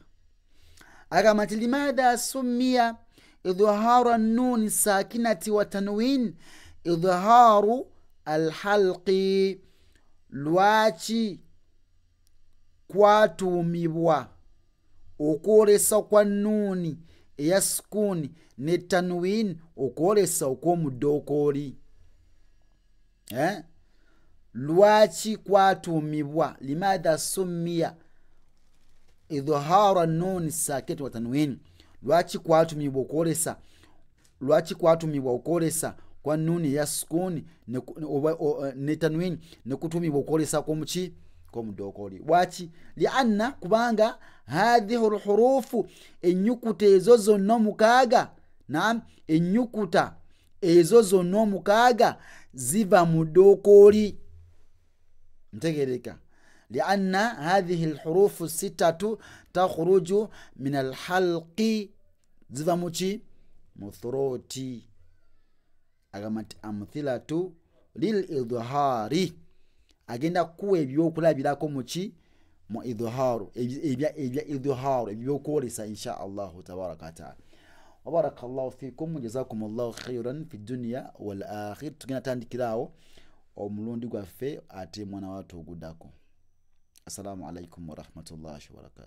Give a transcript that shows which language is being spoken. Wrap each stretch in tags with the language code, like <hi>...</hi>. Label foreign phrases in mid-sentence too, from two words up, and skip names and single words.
<lg>Agamba nti</lg> <ar>لماذا سمي إظهار النون الساكنة و التنوين إظهار الحلقي,</ar> <lg>lwaki kwatumibwa okwolesa kwa nuni eya sukuni ne tanwin okwolesa okw'omuddookoli. Lwaki kwatumibwa</lg> <ar>لماذا سمي إظهار النون الساكنة و التنوين,</ar> <lg>lwaki kwatumibwa okwolesa kwa nuni ya sukuni ne tanwin ne kutumibwa okwolesa kw'omuki kw'omuddookoli. Lwaki? Lianna kubanga</lg> <ar>هذه الحروف,</ar> <lg>ennyukuta ezo zonna omukaaga, ennyukuta ezo zonna omukaaga ziva mu ddookoli. Ntegereka.</lg> <ar>لأن هذه الحروف الستة تخرج من الحلق,</ar> <lg>ziva muki mu throati. Agamba nti</lg> <ar>أمثلة للإظهار,</ar> <lg>agenda kuwa ebyokulabirako muki mu idhaharu, ebya idhaharu ebyokwolesa</lg> <ar>إن شاء الله تبارك وتعالى. وبارك الله فيكم جزاكم الله خيرا في الدنيا والآخرة.</ar> <lg>Tugenda tandikirawo omulundi gwaffe ate mwana watu oguddako.</lg> <ar>السلام عليكم ورحمة الله وبركاته.</ar>